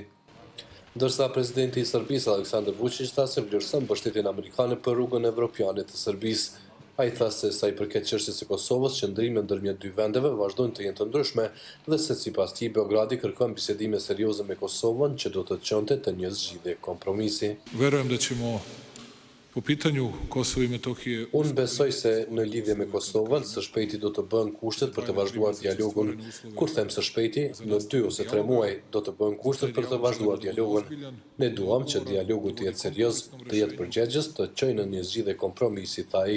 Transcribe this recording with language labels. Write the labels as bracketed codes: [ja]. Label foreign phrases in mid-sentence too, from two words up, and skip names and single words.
[sq] Ndërsa presidenti i Serbisë Aleksandar Vučić tha se vlerëson mbështetjen amerikane për rrugën evropiane të Serbisë. Ai tha se sa i përket çështjes së Kosovës, qëndrimet ndërmjet dy vendeve vazhdojnë të jenë të ndryshme dhe se sipas tij Beogradi kërkon bisedime serioze me Kosovën që do të çonte të një zgjidhje kompromisi. [sr] Verujem da ćemo po pitanju Kosova i Metohije. [sq] Unë besoj se në lidhje me Kosovën, së shpejti do të bëhen kushtet për të vazhduar dialogun. Kur them së shpejti, në 2 ose 3 muaj do të bëhen kushtet për të vazhduar dialogun. Ne duam që dialogu të jetë serioz, të jetë përgjegjës, të çojë në një zgjidhje kompromisi, tha ai.